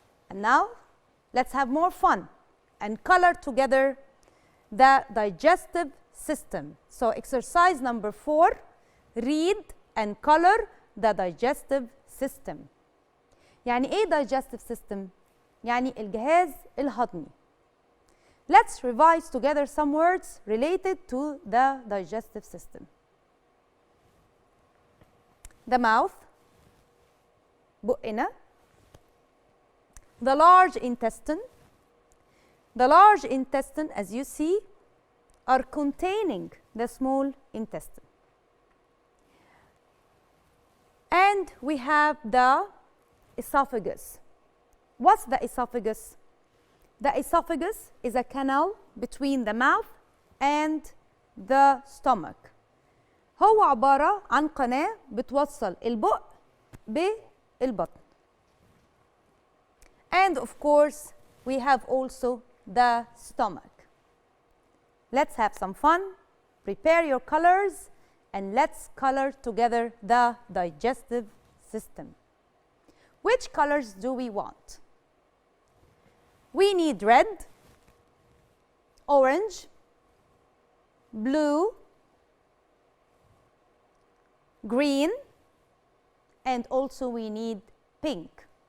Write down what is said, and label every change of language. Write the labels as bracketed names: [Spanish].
[English] And now, let's have more fun and color together the digestive system. So exercise number 4, read and color the digestive system. [Arabic] يعني ايه digestive system؟ يعني الجهاز الهضمي. [English] Let's revise together some words related to the digestive system. The mouth, بقنا. The large intestine. The large intestine, as you see, are containing the small intestine. And we have the esophagus. What's the esophagus? The esophagus is a canal between the mouth and the stomach. [Arabic] هو عبارة عن قناة بتوصل البق بالبطن. [English] And of course, we have also the stomach. Let's have some fun. Prepare your colors and let's color together the digestive system. Which colors do we want? We need red, orange, blue, green, and also we need pink.